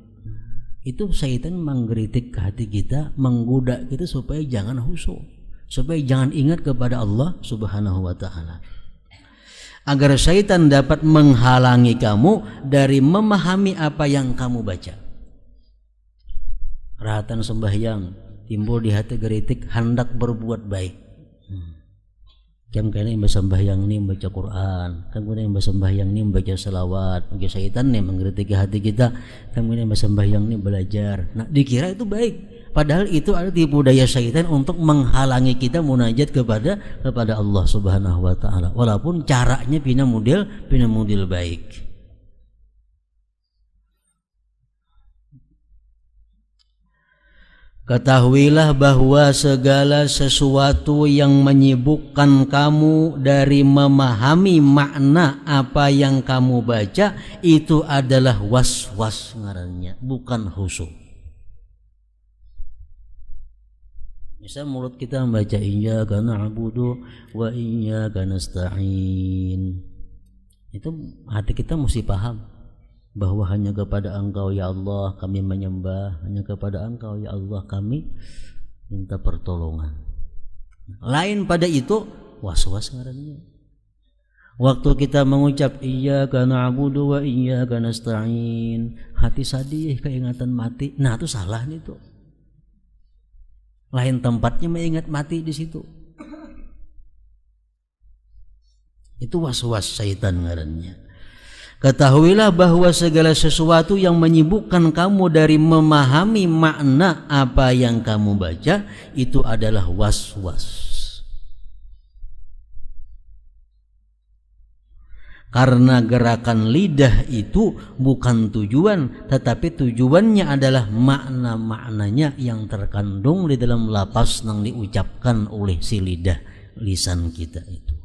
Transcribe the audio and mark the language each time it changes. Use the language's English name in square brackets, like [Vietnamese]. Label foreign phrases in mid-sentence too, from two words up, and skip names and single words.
[Indonesian] Itu syaitan menggelitik ke hati kita, menggoda kita supaya jangan khusyuk, supaya jangan ingat kepada Allah [Arabic] سبحانه وتعالى. [Indonesian] Agar syaitan dapat menghalangi kamu dari memahami apa yang kamu baca. Rahatan sembahyang timbul di hati geritik hendak berbuat baik. Kan kena yang bersembahyang ni membaca Quran, kan kena yang bersembahyang ni membaca salawat. Maka syaitan ni mengkritiki hati kita, kan kena yang bersembahyang ni belajar. Nah, dikira itu baik, padahal itu ada tipu daya syaitan untuk menghalangi kita munajat kepada Allah [Arabic] سبحانه وتعالى. [Indonesian] Walaupun caranya pina model baik. Ketahuilah bahwa segala sesuatu yang menyibukkan kamu dari memahami makna apa yang kamu baca itu adalah was-was ngarannya, bukan khusyuk. Misal mulut kita membaca [Arabic] إياك نعبد وإياك نستعين, [Indonesian] itu hati kita mesti paham bahwa hanya kepada Engkau ya Allah kami menyembah, hanya kepada Engkau ya Allah kami minta pertolongan. Lain pada itu was-was ngarannya. Waktu kita mengucap [Arabic] إياك نعبد وإياك نستعين, [Indonesian] hati sadih keingatan mati. Nah, itu salah nih tuh. Lain tempatnya mengingat mati di situ. Itu was-was syaitan ngarannya. Ketahuilah bahwa segala sesuatu yang menyibukkan kamu dari memahami makna apa yang kamu baca itu adalah was-was. Karena gerakan lidah itu bukan tujuan, tetapi tujuannya adalah makna-maknanya yang terkandung di dalam lafaz yang diucapkan oleh si lidah, lisan kita itu.